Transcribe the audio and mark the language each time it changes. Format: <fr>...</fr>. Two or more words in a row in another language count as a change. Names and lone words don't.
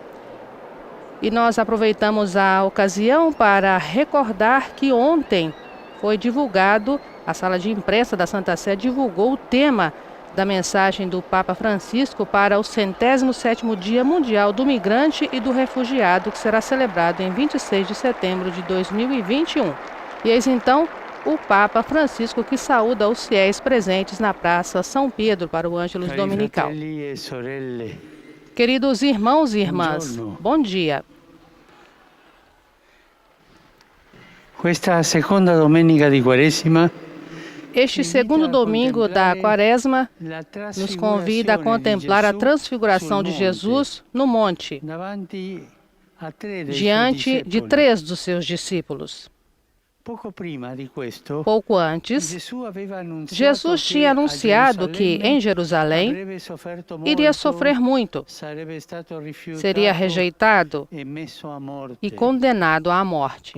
<pt>E nós aproveitamos a ocasião para recordar que ontem foi divulgado, a sala de imprensa da Santa Sé divulgou o tema da mensagem do Papa Francisco para o 107º Dia Mundial do Migrante e do Refugiado, que será celebrado em 26 de setembro de 2021. E eis então o Papa Francisco que saúda os fiéis presentes na Praça São Pedro para o Ângelus Dominical. Queridos irmãos e irmãs, bom dia.</pt> <it>Questa seconda domenica di Quaresima,</it> <pt>este segundo domingo da Quaresma nos convida a contemplar a transfiguração de Jesus no monte, diante de 3 dos seus discípulos. Pouco antes, Jesus tinha anunciado que em Jerusalém iria sofrer muito, seria rejeitado e condenado à morte.</pt>